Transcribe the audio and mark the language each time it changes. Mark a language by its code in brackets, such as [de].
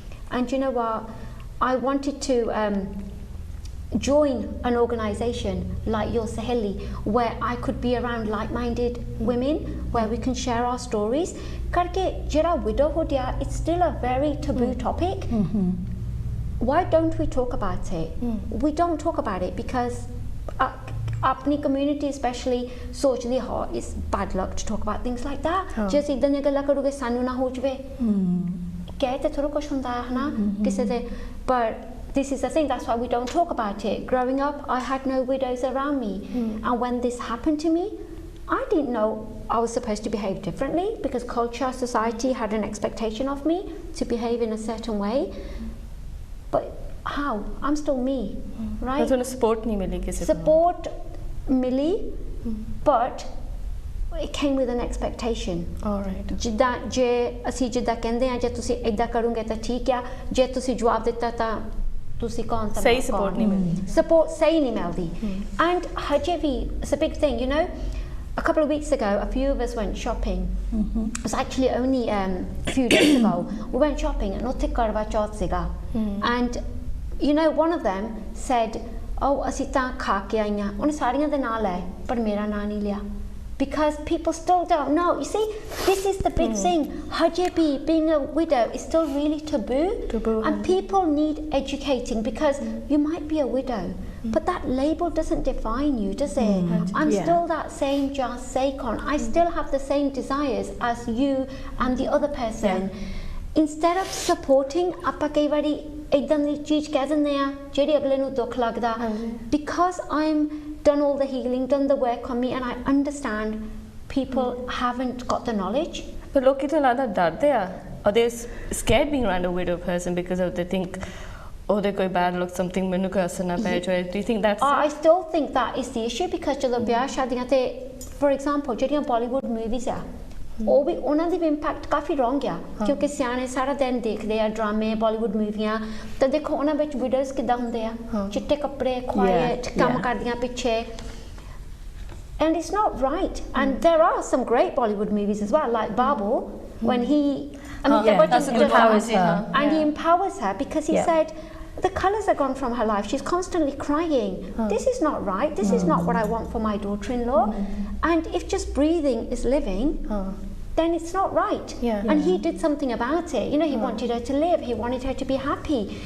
[en] And you know what, I wanted to join an organisation like Your Saheli where I could be around like-minded women where we can share our stories [pa] karke jera [en] widowhood ya it's still a very taboo topic. Why don't we talk about it? We don't talk about it because [pa] अपनी [en] community especially [pa] सोचदी हो [en] it's bad luck to talk about things like that. [pa] जे ਅਸੀਂ ਇਦਾਂ ਦੀਆਂ ਗੱਲਾਂ ਕਰੋਗੇ ਸਾਨੂੰ ਨਾ ਹੋ ਜਵੇ ਕਹਿ ਤੇ ਥੋੜਾ ਕੁਝ ਹੁੰਦਾ ਹੈ ਨਾ ਕਿਸੇ ਦੇ [en] but this is the thing, that's why we don't talk about it. Growing up I had no widows around me and when this happened to me I didn't know I was supposed to behave differently because culture, society had an expectation of me to behave in a certain way, but how? I'm still me, right? [pa] ਤੁਹਾਨੂੰ support ਨਹੀਂ ਮਿਲੀ ਕਿਸੇ ਤੋਂ [en] support [pa] ਮਿਲੀ [en] but it came with an expectation. all right [pa] ਜਿੱਦਾਂ ਜੇ ਅਸੀਂ ਜਿੱਦਾਂ ਕਹਿੰਦੇ ਆ ਜੇ ਤੁਸੀਂ ਇਦਾਂ ਕਰੋਗੇ ਤਾਂ ਠੀਕ ਆ ਜੇ ਤੁਸੀਂ ਜਵਾਬ ਦਿੱਤਾ ਤਾਂ ਤੁਸੀਂ ਕੌਣ ਤਾਂ ਸਹੀ support ਨਹੀਂ ਮਿਲਦੀ [en] support [pa] ਸਹੀ ਨਹੀਂ ਮਿਲਦੀ [en] and [pa] ਹਜੇ ਵੀ [en] it's a big thing you know. A couple of weeks ago, a few of us went shopping. It was actually only a few days ago. We went shopping and [pa] ਉੱਥੇ ਕਰਵਾ ਚੌਥ ਸੀਗਾ [en] and you know one of them said [pa] ਅਸੀਂ ਤਾਂ ਖਾ ਕੇ ਆਈਆਂ ਉਹਨੇ ਸਾਰੀਆਂ ਦੇ ਨਾਂ ਲਏ ਪਰ ਮੇਰਾ ਨਾਂ ਨਹੀਂ ਲਿਆ [en] because people still don't know. You see, this is the big thing. Hajibi, being a widow is still really taboo. And people need educating because you might be a widow, but that label doesn't define you, does it? I'm still that same Jas Saikon. I still have the same desires as you and the other person. Instead of supporting, [pa] ਆਪਾਂ ਕਈ ਵਾਰੀ ਇੱਦਾਂ ਦੀ ਚੀਜ਼ ਕਹਿ ਦਿੰਦੇ ਆ ਜਿਹੜੀ ਅਗਲੇ ਨੂੰ ਦੁੱਖ ਲੱਗਦਾ [en] because I'm done all the healing, done the work on me, and I understand people haven't got the knowledge. but [pa] ਲੋਕੀ ਤਾਂ ਲੱਗਦਾ ਡਰਦੇ ਆ [en] or they're scared being around a widow person because of they think they ਕੋਈ bad luck something [pa] ਮੈਨੂੰ ਕੋਈ ਅਸਰ ਨਾ ਪੈ ਜਾਏ. [en] Do you think that's I still think that is the issue because [pa] ਜਦੋਂ ਵਿਆਹ ਸ਼ਾਦੀਆਂ ਤੇ for example ਜਿਹੜੀਆਂ Bollywood movies ਆ ਉਹ ਵੀ ਉਹਨਾਂ ਦੀ ਵੀ ਇੰਪੈਕਟ ਕਾਫੀ ਰੋਂਗ ਆ ਕਿਉਂਕਿ ਸਿਆਣੇ ਸਾਰਾ ਦਿਨ ਦੇਖਦੇ ਆ ਡਰਾਮੇ ਬਾਲੀਵੁੱਡ ਮੂਵੀਆਂ ਤਾਂ ਦੇਖੋ ਉਹਨਾਂ ਵਿੱਚ ਵਿਡੋਜ਼ ਕਿੱਦਾਂ ਹੁੰਦੇ ਆ ਚਿੱਟੇ ਕੱਪੜੇ ਕੁਆਇਟ ਕੰਮ ਕਰਦੀਆਂ ਪਿੱਛੇ [en] and it's not right and there are some great Bollywood movies as well like Babu when he he empowers her and he empowers her because he said the colours are gone from her life. She's constantly crying. This is not right. This is not what I want for my daughter-in-law. And if just breathing is living, then it's not right. And he did something about it. You know, he wanted her to live. He wanted her to be happy.